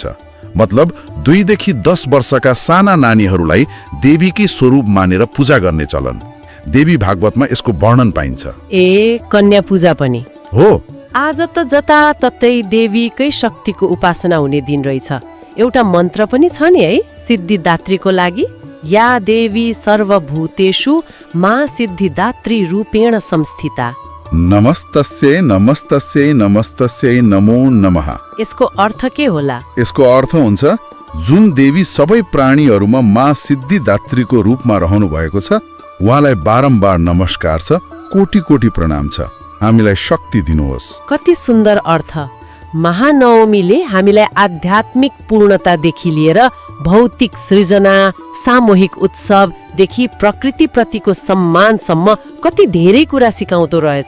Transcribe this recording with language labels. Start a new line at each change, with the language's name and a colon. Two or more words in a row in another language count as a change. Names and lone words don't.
Nepali: मतलब 2 देखि 10 वर्षका साना नानीहरूलाई देवीकै स्वरूप मानेर पूजा गर्ने चलन। देवी भागवतमा यसको वर्णन पाइन्छ। ए, कन्या पूजा पनि हो। आज त जताततै देवीकै शक्तिको उपासना हुने दिन रहेछ। एउटा मन्त्र पनि छ नि है सिद्धिदात्रीको लागि,
Sanskrit: या देवी सर्वभूतेषु मा सिद्धिदात्री रूपेण संस्थिता। नमस्तस्यै नमस्तस्यै नमस्तस्यै नमो नमः।
Nepali: यसको अर्थ के होला? यसको अर्थ हुन्छ जुन देवी सबै प्राणीहरूमा माँ सिद्धिदात्रीको रूपमा रहनु भएको छ, उहाँलाई बारम्बार नमस्कार छ, कोटी कोटी प्रणाम छ। हामीलाई शक्ति दिनुहोस्। कति सुन्दर अर्थ। महानवमीले हामीलाई आध्यात्मिक पूर्णतादेखि लिएर भौतिक सृजना, सामूहिक उत्सवदेखि प्रकृतिप्रतिको सम्मानसम्म कति धेरै कुरा सिकाउँदो रहेछ।